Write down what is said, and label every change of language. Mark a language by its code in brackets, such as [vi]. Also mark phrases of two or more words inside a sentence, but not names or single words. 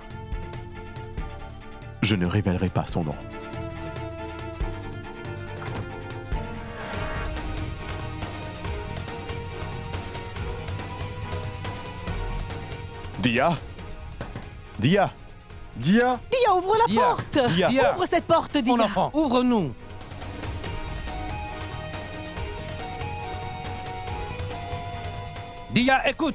[fr] Je ne révélerai pas son nom. Dia? Dia? Dia! Dia, ouvre la Dia. porte. Dia. Dia. Ouvre cette porte, Dia. Mon enfant, ouvre-nous. Dia, écoute.